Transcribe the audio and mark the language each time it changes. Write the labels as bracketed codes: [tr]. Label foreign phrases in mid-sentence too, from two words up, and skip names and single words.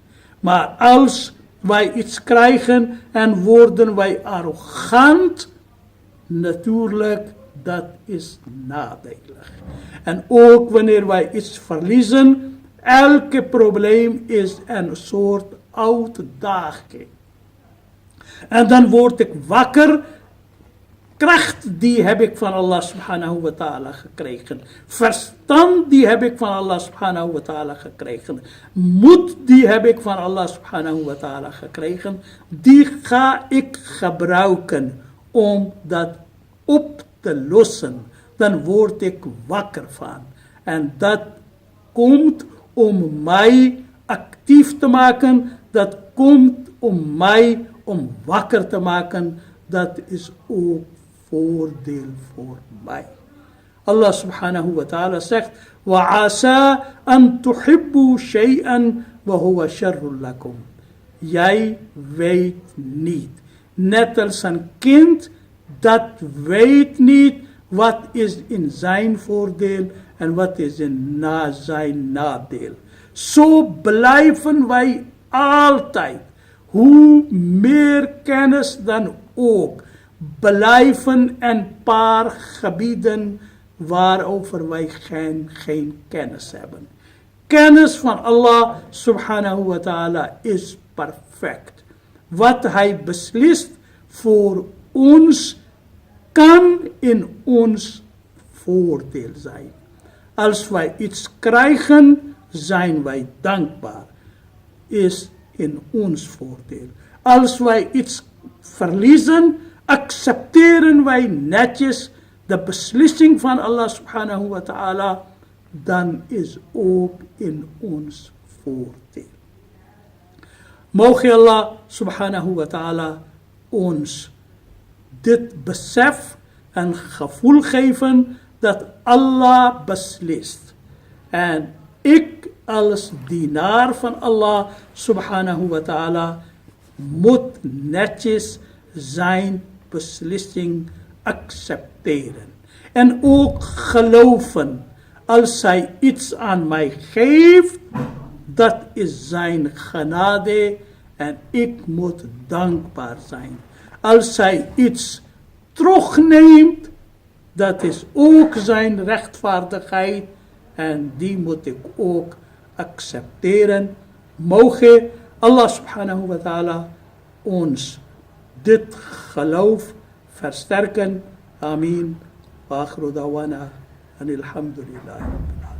[nl] Maar als wij iets krijgen en worden wij arrogant, natuurlijk, dat is nadelig. En ook wanneer wij iets verliezen, elke probleem is een soort uitdaging. En dan word ik wakker. Kracht die heb ik van [ar] الله سبحانه وتعالى [nl] gekregen. Verstand die heb ik van [ar] الله سبحانه وتعالى [nl] gekregen. Moed die heb ik van [ar] الله سبحانه وتعالى [nl] gekregen. Die ga ik gebruiken om dat op te lossen. Dan word ik wakker van. En dat komt om mij actief te maken. Dat komt om mij om wakker te maken. Dat is ook voordeel voor mij. [ar] الله سبحانه وتعالى zegt, وَعَسَىٰ أَن تُحِبُّوا شَيْئًا وَهُوَ شَرٌّ لَكُمْ. [nl] Jij weet niet. Net als een kind dat weet niet wat is in zijn voordeel en wat is in zijn nadeel. Zo blijven wij altijd, hoe meer kennis dan ook, blijven een paar gebieden waarover wij geen kennis hebben. Kennis van [ar] الله سبحانه وتعالى [nl] is perfect. Wat hij beslist voor ons kan in ons voordeel zijn. Als wij iets krijgen, zijn wij dankbaar. Is in ons voordeel. Als wij iets verliezen, accepteren wij netjes de beslissing van [ar] الله سبحانه وتعالى, [nl] dan is ook in ons voordeel. Mogen [ar] الله سبحانه وتعالى [nl] ons dit besef en gevoel geven dat Allah beslist. En ik als dienaar van [ar] الله سبحانه وتعالى [nl] moet netjes zijn beslissing accepteren. En ook geloven, als hij iets aan mij geeft, dat is zijn genade en ik moet dankbaar zijn. Als hij iets terugneemt, dat is ook zijn rechtvaardigheid en die moet ik ook accepteren. Mogen [ar] الله سبحانه وتعالى [nl] ons dit geloof versterken. Amin. [ar] وآخر دعوانا. En alhamdulillah.